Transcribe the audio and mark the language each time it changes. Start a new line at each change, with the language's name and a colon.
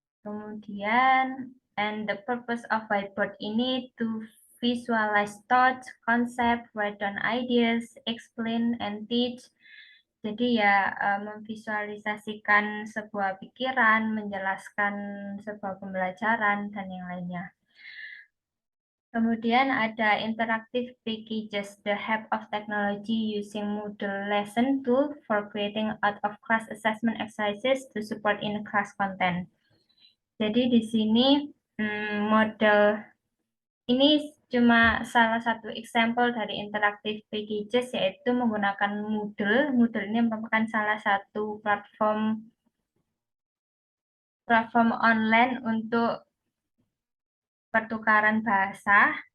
English: Kemudian, and the purpose of whiteboard ini to visualize thoughts, concept, write down ideas, explain, and teach.
Indonesian: Jadi ya memvisualisasikan sebuah pikiran, menjelaskan sebuah pembelajaran, dan yang lainnya. Kemudian ada
English: interactive packages, the help of technology using Moodle lesson tool for creating out-of-class assessment exercises to support in-class content.
Indonesian: Jadi di sini model ini cuma salah satu example dari interactive packages, yaitu menggunakan Moodle. Moodle ini merupakan salah satu platform online untuk pertukaran bahasa.